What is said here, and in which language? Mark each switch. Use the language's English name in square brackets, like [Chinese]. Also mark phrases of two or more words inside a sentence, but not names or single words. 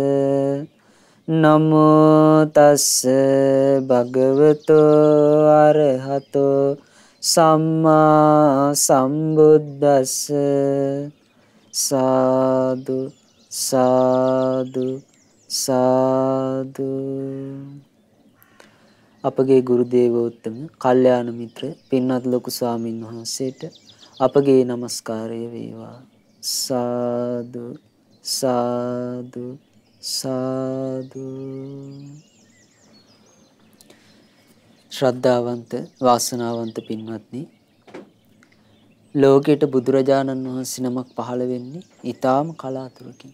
[Pali] නමෝ තස් භගවතෝ අරහතෝ සම්මා සම්බුද්දස්ස. [Sinhala] සාදු සාදු සාදු. අපගේ ගුරු දේවෝත්තම කල්යාණ මිත්‍ර පින්වත් ලොකු ස්වාමින් වහන්සේට අපගේ নমස්කාරය වේවා. සාදු සාදු සාදු. ශ්‍රද්ධාවන්ත වාසනාවන්ත පින්වත්නි, ලෝකයට බුදුරජාණන් වහන්සේ නමක් පහළ වෙන්නේ ඊටාම කලාතුරකින්.